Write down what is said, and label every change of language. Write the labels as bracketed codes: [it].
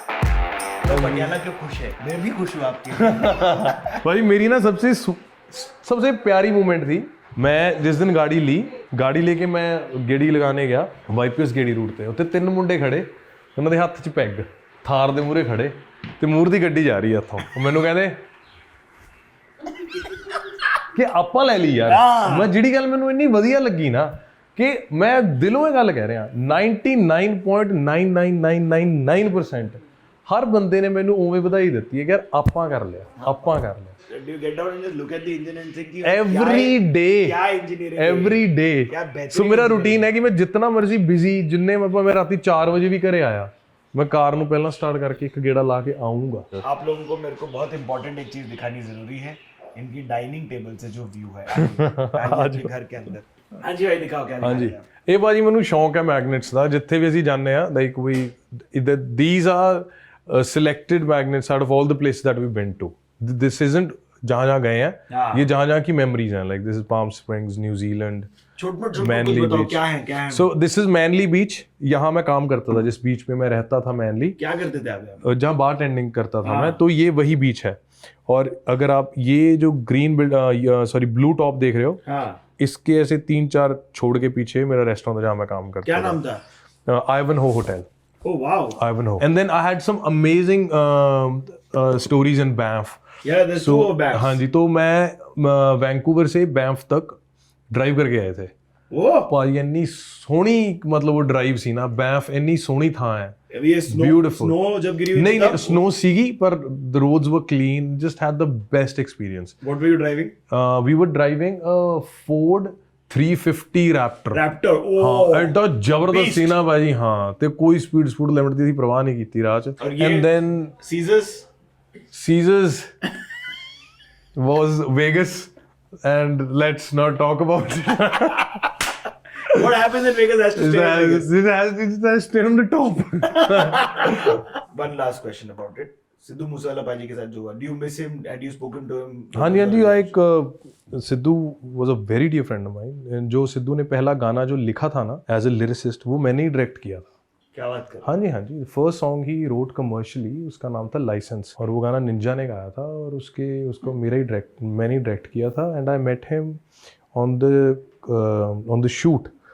[hi] पटियाला क्यों खुश है? मैं भी खुश हूँ आपके. भाई मेरी ना सबसे प्यारी मोमेंट थी, मैं जिस दिन गाड़ी लेके मैं [pa] ਗੇੜੀ ਲਗਾਣੇ ਗਿਆ, ਵਾਈਪੀਐਸ ਗੇੜੀ ਰੂਟ ਤੇ. ਉੱਤੇ 3 ਮੁੰਡੇ ਖੜੇ, ਉਹਨਾਂ ਦੇ ਹੱਥ 'ਚ ਪੈਗ, ਥਾਰ ਦੇ ਮੂਹਰੇ ਖੜੇ, ਤੇ ਮੂਹਰ ਦੀ ਗੱਡੀ ਜਾ ਰਹੀ ਆ ਇੱਥੋਂ. ਉਹ ਮੈਨੂੰ ਕਹਿੰਦੇ ਕਿ ਆਪਾਂ ਲੈ ਲਈ ਯਾਰ. ਮੈਂ ਜਿਹੜੀ ਗੱਲ ਮੈਨੂੰ ਇੰਨੀ ਵਧੀਆ ਲੱਗੀ ਨਾ, ਕਿ ਮੈਂ ਦਿਲੋਂ ਇਹ ਗੱਲ ਕਹਿ ਰਿਹਾ, 99.99999% ਹਰ ਬੰਦੇ ਨੇ ਮੈਨੂੰ ਉਵੇਂ ਵਧਾਈ ਦਿੱਤੀ ਹੈ ਕਿ ਯਾਰ ਆਪਾਂ ਕਰ ਲਿਆ. [en] Do you get down and just look at the engine and think [hi] कि [en] every day [hi] क्या engineering है? [en] Every day. [hi] क्या बेहतरीन सो मेरा रूटीन है कि मैं जितना मर्जी बिजी, जिन्ने मैं राती 4 बजे भी घरे आया, मैं कार [pa] ਨੂੰ ਪਹਿਲਾਂ ਸਟਾਰਟ ਕਰਕੇ ਇੱਕ ਗੇੜਾ ਲਾ ਕੇ ਆਉਂਗਾ. [hi] आप लोगों को मेरे को बहुत इंपॉर्टेंट एक चीज दिखानी जरूरी है, इनकी डाइनिंग टेबल से जो व्यू है आज के घर के अंदर. हाँ जी भाई, दिखाओ क्या [pa] ਹਾਂਜੀ, [hi] दिखा रहे हैं आप? [pa] ਇਹ ਬਾਜੀ ਮੈਨੂੰ ਸ਼ੌਂਕ ਹੈ ਮੈਗਨੇਟਸ ਦਾ. ਜਿੱਥੇ ਵੀ ਅਸੀਂ ਜਾਂਦੇ ਆ, [en] Like we these are selected magnets out of all the places that we've been to. This isn't [hi] जहाँ गए हैं, ये जहाँ की मेमोरीज हैं. [en] Like this is Palm Springs, New Zealand, Manly Beach. [hi] क्या है? [en] So this is Manly Beach. [hi] यहाँ मैं काम करता था, जिस बीच पे मैं रहता था मैनली, क्या करते थे आप? जहाँ बार टेंडिंग करता था मैं, तो ये वही बीच है. और अगर आप ये जो ग्रीन ब्लू टॉप देख रहे हो, इसके ऐसे 3-4 छोड़ के पीछे मेरा रेस्टोरेंट था जहाँ मैं काम करता था. क्या नाम था? [en] Ivanhoe Hotel. Oh wow. Ivanhoe. And then I had some amazing stories in Banff. Yeah, there's two of Banff. [hi] हाँ जी, तो मैं वैंकूवर से बैंफ तक ड्राइव करके आए थे. [en] Oh. [pa] भाई ਇੰਨੀ ਸੋਹਣੀ, ਮਤਲਬ ਉਹ ਡਰਾਈਵ ਸੀ ਨਾ. बैंफ ਇੰਨੀ ਸੋਹਣੀ ਥਾਂ ਹੈ. [hi] ये snow, [en] Beautiful. [hi] Snow जब गिरी हुई थी नहीं, तब? [pa] स्नो सीगी, पर [en] the roads were clean. Just had the best experience. What were you driving? We were driving a Ford 350 Raptor. Raptor. Oh. [pa] हाँ, ਐਡਾ ਜ਼ਬਰਦਸਤ [en] Beast. [pa] ਸੀ ਨਾ ਭਾਜੀ. ਹਾਂ, ਤੇ ਕੋਈ ਸਪੀਡ ਲਿਮਟ ਦੀ ਅਸੀਂ ਪਰਵਾਹ ਨਹੀਂ ਕੀਤੀ ਰਾਹ 'ਚ. [hi] और ये [en] And then Caesars was Vegas, and let's not talk about it. What happens in Vegas has to stay in Vegas. It has stayed on the top. One last question about it. [hi] Sidhu Moosewala पाजी के साथ जो हुआ, [en] do you miss him? Had you spoken to him? हाँ जी, like Sidhu was a very dear friend of mine. [hi] जो सिद्धू ने पहला गाना जो लिखा था ना [en] as a lyricist, [hi] वो मैंने ही डायरेक्ट किया था. क्या बात कर? हाँ जी. First song he wrote commercially, उसका नाम था लाइसेंस, और वो गाना निंजा ने गाया था, और उसको मैंने ही डायरेक्ट किया था. [en] And I met him on the shoot.